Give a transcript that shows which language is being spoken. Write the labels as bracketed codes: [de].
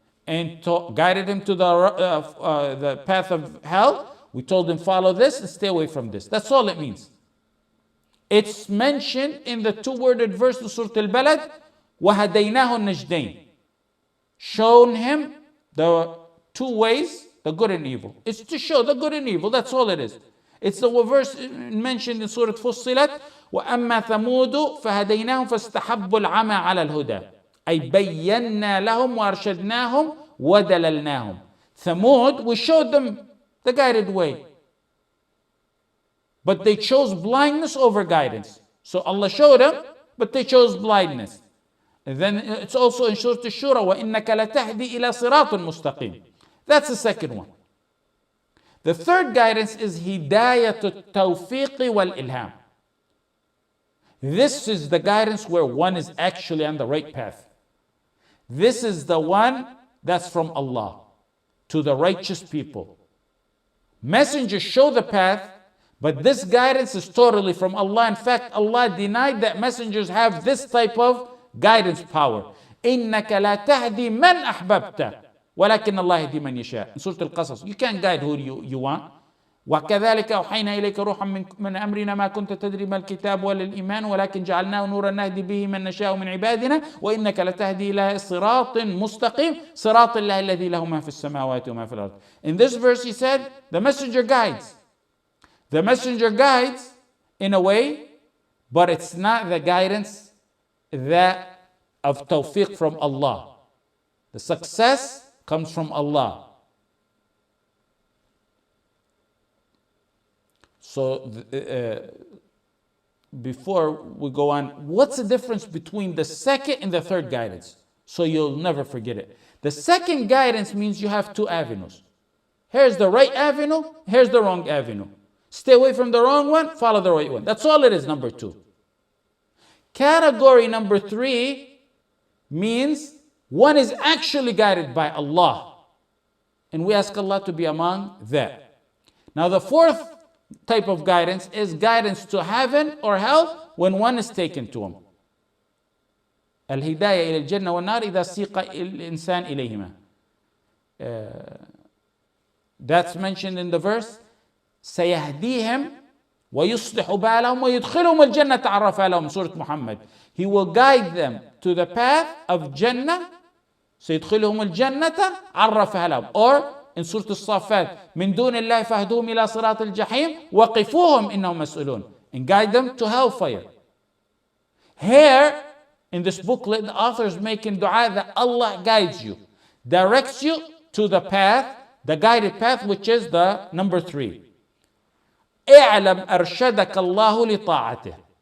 [en] and guided him to the path of hell, we told him follow this and stay away from this. That's all it means. It's mentioned in the two-worded verse of Surah Al-Balad, [ar] وَهَدَيْنَاهُ النَّجْدَيْنِ. [en] Shown him the two ways, the good and evil. It's to show the good and evil, that's all it is. It's the verse mentioned in Surah Fussilat, [ar] وَأَمَّا ثَمُودُ فَهَدَيْنَاهُمْ فَاسْتَحَبُّوا الْعَمَى عَلَى الْهُدَى أي بَيَّنَّا لَهُمْ وَأَرْشَدْنَاهُمْ وَدَلَلْنَاهُمْ. [en] Thamud, we showed them the guided way. But they chose blindness over guidance. So Allah showed them, but they chose blindness. And then it's also in Surah Ash-Shura, [ar] وَإِنَّكَ لَتَهْدِي إِلَى صِرَاطٍ مُسْتَقِيمٍ. [en] That's the second one. The third guidance is [ar] هِدَايَةُ التَّوْفِيقِ وَالْإِلْهَامِ. [en] This is the guidance where one is actually on the right path. This is the one that's from Allah to the righteous people. Messengers show the path, but this guidance is totally from Allah. In fact, Allah denied that messengers have this type of guidance power. [ar] إِنَّكَ لَا تَهْدِي مَنْ أَحْبَبْتَ وَلَكِنَّ اللَّهَ يَهْدِي مَنْ يَشَاءُ. [en] In Surah Al-Qasas, you can't guide who you want. [ar] وكذلك أوحينا إليك روحا من أمرنا ما كنت تدري ما الكتاب ولا الإيمان ولكن جعلناه نورا نهدي به من نشاء من عبادنا وإنك لتهدي إلى صراط مستقيم صراط الله الذي له ما في السماوات وما في الأرض. [en] In this verse he said the messenger guides. The messenger guides in a way, but it's not the guidance that of tawfiq from Allah. The success comes from Allah. So before we go on, what's the difference between the second and the third guidance? So you'll never forget it. The second guidance means you have two avenues. Here's the right avenue, here's the wrong avenue. Stay away from the wrong one, follow the right one. That's all it is, number two. Category number three means one is actually guided by Allah. And we ask Allah to be among that. Now the fourth type of guidance is guidance to heaven or hell when one is taken to him. [ar] الهداية إلى الجنة والنار إذا سيق الإنسان إليهما. [en] That's mentioned in the verse. [ar] سيهديهم ويصلح بالهم ويدخلهم الجنة عرفها لهم. [en] Surah Muhammad. He will guide them to the path of Jannah. [ar] سيدخلهم الجنة عرفها لهم. [en] Or in Surah Al-Saffat, [ar] من دون الله فاهدوهم إلى صراط الجحيم وقفوهم إنهم مسؤولون. [en] And guide them to hellfire. Here, in this booklet, the author is making dua that Allah guides you, directs you to the path, the guided path, which is the number three. [ar] اعلم أرشدك الله لطاعته.